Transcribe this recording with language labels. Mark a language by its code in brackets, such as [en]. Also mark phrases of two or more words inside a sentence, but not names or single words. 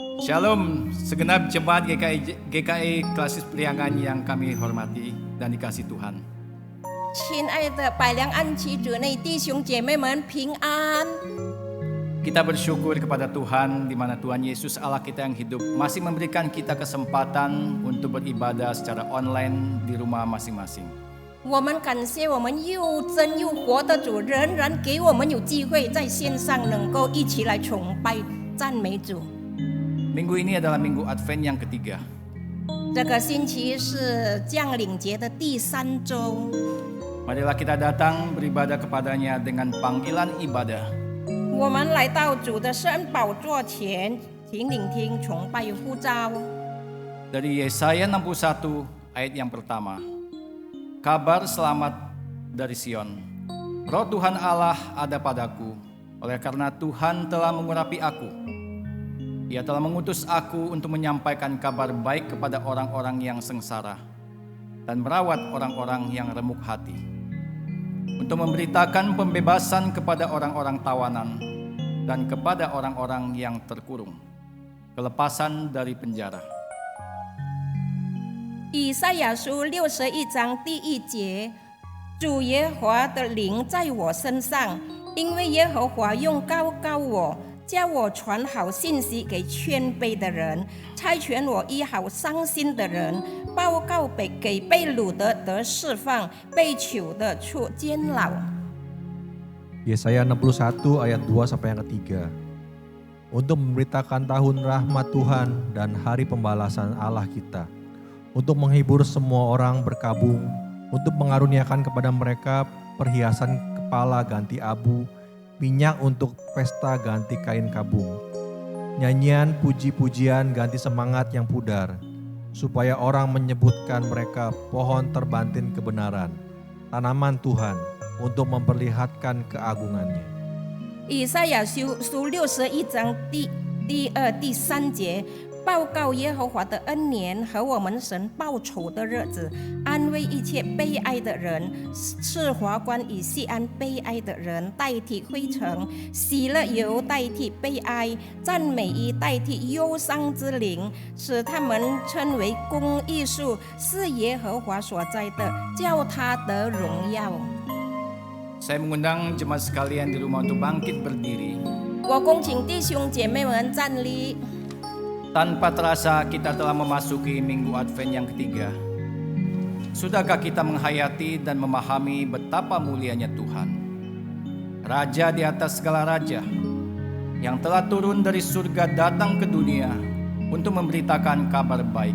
[id] Shalom, segenap jemaat GKI Klasis Priangan yang kami hormati dan dikasih Tuhan. [zh] 亲爱的百良安旗主内弟兄姐妹们平安。 [id] Kita bersyukur kepada Tuhan di mana Tuhan Yesus Allah kita yang hidup masih memberikan kita kesempatan untuk beribadah secara online di rumah masing-masing. [zh] 我们感谢我们又真又活的主，仍然给我们有机会在线上能够一起来崇拜赞美主。 [id] Minggu ini adalah minggu Advent yang ketiga. [zh] 这个星期是降临节的第3周， [id] Marilah kita datang beribadah kepadanya dengan panggilan ibadah. [zh] 我们来到主的圣宝座前，请聆听崇拜呼召。 [id] Dari Yesaya 61 ayat yang pertama. Kabar selamat dari Sion. Roh Tuhan Allah ada padaku, oleh karena Tuhan telah mengurapi aku. Ia telah mengutus aku untuk menyampaikan kabar baik kepada orang-orang yang sengsara dan merawat orang-orang yang remuk hati, untuk memberitakan pembebasan kepada orang-orang tawanan dan kepada orang-orang yang terkurung, kelepasan dari penjara. [zh] 以赛亚书61章第1节，主耶和华的灵在我身上，因为耶和华用膏膏我，叫我传好信息给谦卑的人，差遣我医好伤心的人，报告给被掳的得释放，被囚的出监牢。 [id] Yesaya 61 ayat 2 sampai yang ketiga. Untuk memberitakan tahun rahmat Tuhan dan hari pembalasan Allah kita, untuk menghibur semua orang berkabung, untuk mengaruniakan kepada mereka perhiasan kepala ganti abu, minyak untuk pesta ganti kain kabung, nyanyian puji-pujian ganti semangat yang pudar, supaya orang menyebutkan mereka pohon terbantin kebenaran, tanaman Tuhan, untuk memperlihatkan keagungannya. [zh] 以赛亚书61章第2、第3节，报告耶和华的恩年和我们神报仇的日子，安慰一切悲哀的人，赐华冠以西安悲哀的人代替灰尘，喜乐油代替悲哀，赞美衣代替忧伤之灵，使他们称为公义树，是耶和华所栽的，叫他得荣耀。 [id] Saya mengundang jemaat sekalian di rumah untuk bangkit berdiri. [zh] 我恭请弟兄姐妹们站立。 [id] Tanpa terasa kita telah memasuki minggu Advent yang ketiga. Sudahkah kita menghayati dan memahami betapa mulianya Tuhan? Raja di atas segala raja, yang telah turun dari surga datang ke dunia untuk memberitakan kabar baik.